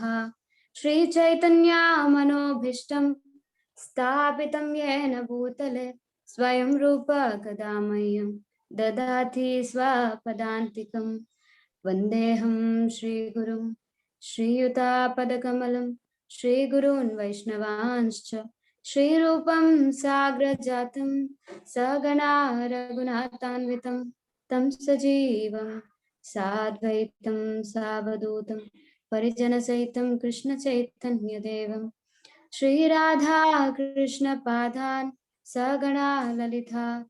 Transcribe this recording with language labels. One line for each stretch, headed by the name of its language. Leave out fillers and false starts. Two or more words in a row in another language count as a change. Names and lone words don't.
Sanskrit: శ్రీ చైతన్య మనోభీష్టం స్థాపితం యేన భూతలే స్వయం రూప కదా మह्यं దదాతి స్వపదాంతికం. వందేహం శ్రీగురుం శ్రీయుతాపదకమలం శ్రీగురూన్ వైష్ణవాంశ్చ श्रीरूपं साग्रजातं सगणा रघुनाथान्वितं तं सजीवं साद्वैतं सावधूतं परिजनसहितं कृष्णचैतन्यदेवं श्रीराधा कृष्णपादान् सगणा ललिता